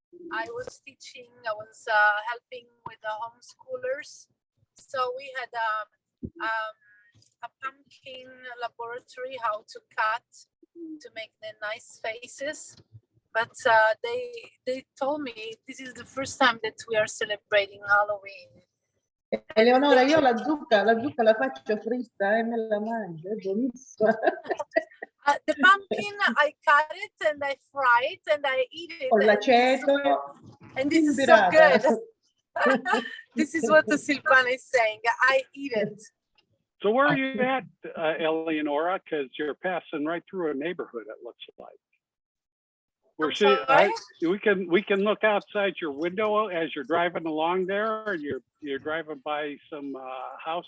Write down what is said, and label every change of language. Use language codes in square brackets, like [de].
[en] I was teaching, I was helping with the homeschoolers. So we had a pumpkin laboratory, how to cut to make the nice faces. But they told me this is the first time that we are celebrating Halloween. [it] Eleonora, io la zucca la faccio fritta e me la mangio, è buonissima. [en] The pumpkin, I cut it and I fry it and I eat it. [it] Con l'aceto. [en] And this is so good. This is what the Silvana is saying. I eat it. So where are you at, Eleonora? Because you're passing right through a neighborhood, it looks like. We're seeing, we can look outside your window as you're driving along there, and you're driving by some houses.